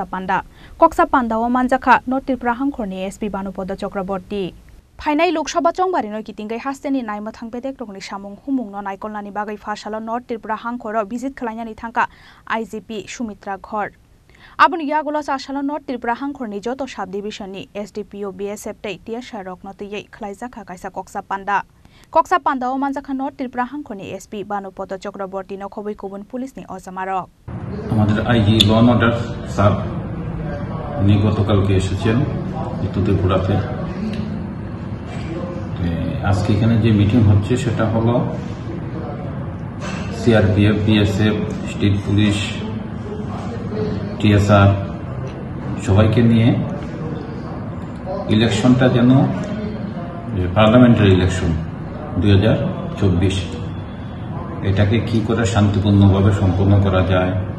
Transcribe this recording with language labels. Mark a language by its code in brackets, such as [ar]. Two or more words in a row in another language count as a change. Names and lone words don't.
[trp] पान्डाओ मानजाखा नर्थ त्रिपुरा हांखरनि एसपी बानुपद चक्रवर्ती फाइनाल लोकसभा चंबारिनो कितिंगै हास्तेनि नायमथां बेदेक रंनि सामुं हुमुंनो नायकलनानि बागै फासाला नर्थ त्रिपुरा हांखरो भिजिट खलायनानि थांका आईजीपी सुमित्रा घर आबुनि यागुला चासाला नर्थ त्रिपुरा हांखरनि जतो सब डिविजननि एसडीपीओ बीएसएफ तै टीएसआर रखनतै खलाइजाखा काइसा कक्सा पान्डाओ मानजाखा नर्थ त्रिपुरा हांखरनि एसपी बानुपद चक्रवर्ती नखबै कुबुन पुलिसनि अजामारक [bn] আমাদের আইজি [en] law and order [bn] স্যার উনি গতকালকে এসেছেন ত্রিপুরাতে। আজকে এখানে যে মিটিং হচ্ছে সেটা হলো সিআরপিএফ, বিএসএফ, স্টেট পুলিশ, টিএসআর সবাইকে নিয়ে ইলেকশনটা যেন [en] parliamentary election [bn] 2024 এটাকে কি করে শান্তিপূর্ণভাবে সম্পন্ন করা যায়,